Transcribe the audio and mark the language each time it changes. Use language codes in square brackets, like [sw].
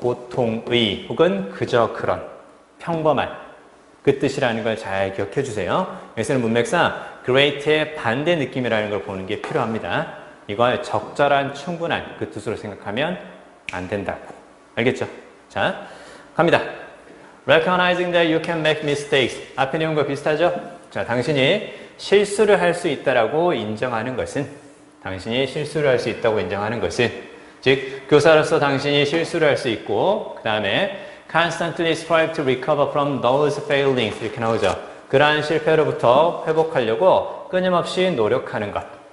[ko] 보통의 혹은 그저 그런 평범한 그 뜻이라는 걸 잘 기억해 주세요. 여기서는 문맥상 great의 반대 느낌이라는 걸 보는 게 필요합니다. 이걸 적절한 충분한 그 뜻으로 생각하면 안 된다고. 알겠죠? 자, 갑니다. [en] Recognizing that you can make mistakes. [ko] 앞에 내용과 비슷하죠? 자, 당신이 실수를 할 수 있다라고 인정하는 것은 당신이 실수를 할 수 있다고 인정하는 것은 즉, 교사로서 당신이 실수를 할 수 있고 그 다음에 [en] constantly strive to recover from those failings [ko] 이렇게 나오죠. 그러한 실패로부터 회복하려고 끊임없이 노력하는 것.